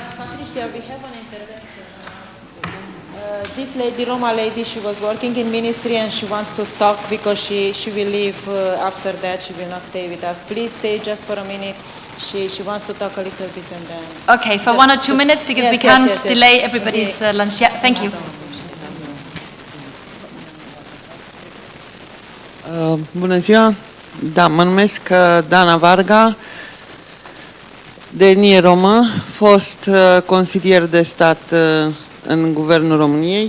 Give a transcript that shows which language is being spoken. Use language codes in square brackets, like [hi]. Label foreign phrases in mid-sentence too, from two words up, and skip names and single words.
[en] Patricia, we have an intervention. This lady, Roma lady, she was working in ministry and she wants to talk because she will leave after that. She will not stay with us. Please stay just for a minute. She wants to talk a little bit and then... Okay, for 1 or 2 minutes because yes, we can't yes. delay everybody's lunch. Yeah, thank you. [ro] Bună ziua! Da, mă numesc Dana Varga, de etnie romă, fost consilier de stat în Guvernul României.